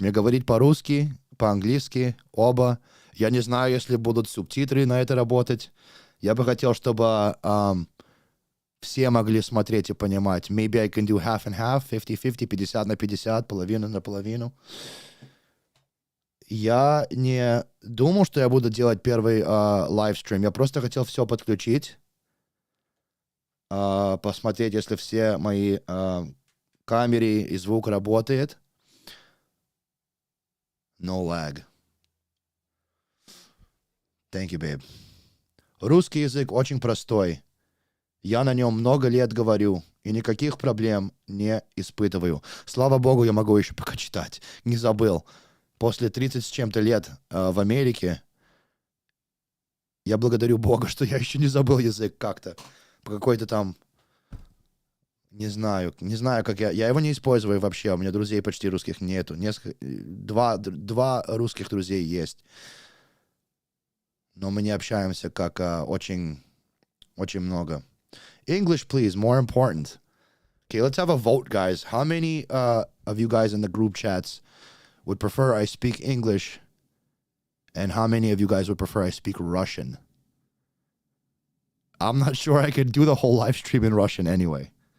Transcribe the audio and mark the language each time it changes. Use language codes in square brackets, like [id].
[ru] Мне говорить по-русски, по-английски, оба. Я не знаю, если будут субтитры на это работать. Я бы хотел, чтобы все могли смотреть и понимать. [en] Maybe I can do half and half, 50-50, [ru] 50 на 50, половину на половину. Я не думал, что я буду делать первый лайвстрим. Я просто хотел все подключить. Посмотреть, если все мои камеры и звук работает. [en] No lag. Thank you, babe. [ru] Русский язык очень простой. Я на нем много лет говорю и никаких проблем не испытываю. Слава богу, я могу еще пока читать. Не забыл. После 30 с чем-то лет в Америке Я благодарю Бога, что я еще не забыл язык как-то. По какой-то там... Не знаю, как я его не использую вообще. У меня друзей почти русских нету. Два русских друзей есть. Но мы не общаемся как очень много. [en] English, please, more important. Okay, let's have a vote, guys. How many of you guys in the group chats would prefer I speak English? And how many of you guys would prefer I speak Russian? I'm not sure I could do the whole live stream in Russian anyway.